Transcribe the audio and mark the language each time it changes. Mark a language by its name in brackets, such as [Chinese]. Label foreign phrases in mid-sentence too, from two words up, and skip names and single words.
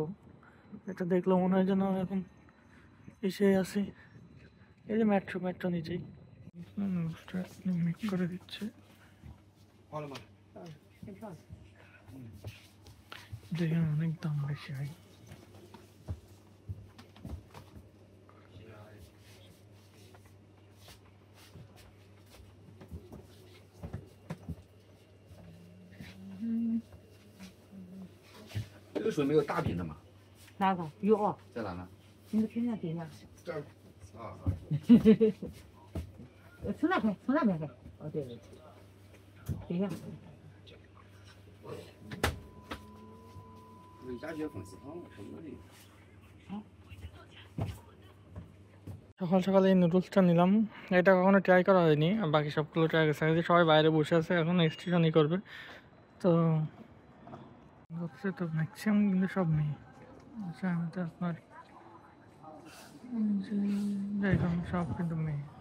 [Bangla] এটা দেখলেও মনে হয় যেন এখন এসে আছি। এই যে মেট্রো নিচেই মেক করে দিচ্ছে। দেখেন অনেক দাম বেশি হয়। [Chinese] 这个水没有大瓶的吗？哪个有啊？在哪呢？你们看见对呀？这儿啊。从那边开。哦，对，对呀。伟嘉学粉丝汤什么的。 [Bangla] সকাল সকাল এই নুডলসটা নিলাম। এটা কখনো ট্রাই করা হয়নি, আর বাকি সবগুলো ট্রাই করছে। সবাই বাইরে বসে আছে, এখন স্টেশনই করবে। তো হচ্ছে তো ম্যাক্সিমাম কিন্তু সব মেয়ে। আচ্ছা আমি তো আপনার দেখুন সব কিন্তু মেয়ে।